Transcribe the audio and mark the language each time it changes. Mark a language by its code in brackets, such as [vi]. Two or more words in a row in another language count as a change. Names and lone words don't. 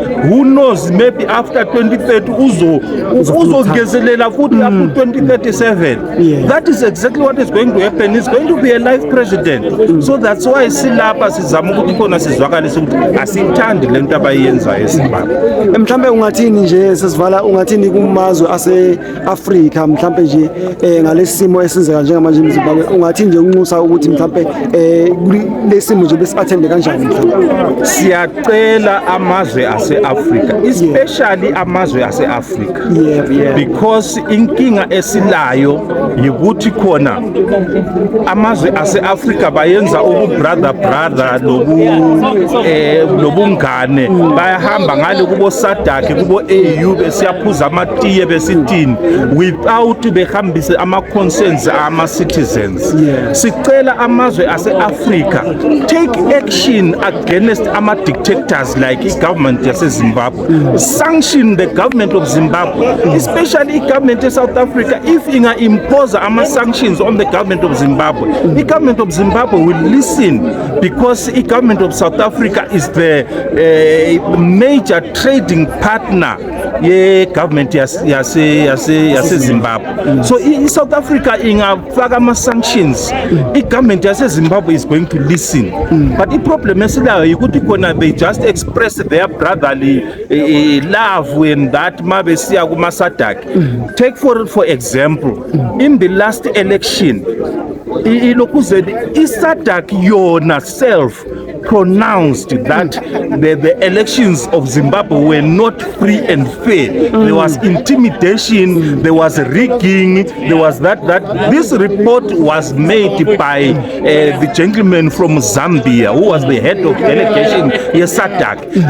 [en] Who knows, maybe after 2030 [nd] uzogezelela futhi [en] up to 2037. That is exactly what is going to happen. It's going to be a life president. So that's why [nd] silapha sizama ukuthi khona sizwakalise ukuthi asithandi lento abayenza eZimbabwe. Mhlambe ungathini nje sesivala, ungathini kumazwe ase-Afrika mhlambe nje ngalesimo esenzeka njengamanje eZimbabwe, ungathini nje unxusa ukuthi mhlambe lesimo nje besiathende kanjani mhlambe? Siyacela amazwe ase-Afrika, especially amazwe ase-Afrika, because inkinga esilayo yikuthi khona amazwe ase-Afrika bayenza brother lobungane, bayahamba ngale kubo SADC kubo AU besiyaphuza amatiye besithini, without behambise ama-concerns ama-citizens. Sicela amazwe ase-Africa [en] take action against [nd] ama-dictators like i-government yase-Zimbabwe. [en] Sanction the government of Zimbabwe, especially i-government of South Africa. If [nd] inga-impose ama-sanctions [en] on the government of Zimbabwe, the government of Zimbabwe will listen, because the government of South Africa is the major trading partner government yase Zimbabwe. So in South Africa [nd] ingafaka ama-sanctions, i-government yase [en] Zimbabwe is going to listen. But the problem [nd] esilayo yikuthi khona [en] they just express their brotherly love when that [nd] mabesiya kuma [en] SADC. Take for example, in the last election, SADC yona self pronounced that the elections of Zimbabwe were not free and fair. There was intimidation, there was rigging, there was that. This report was made by the gentleman from Zambia, who was the head of delegation SADC.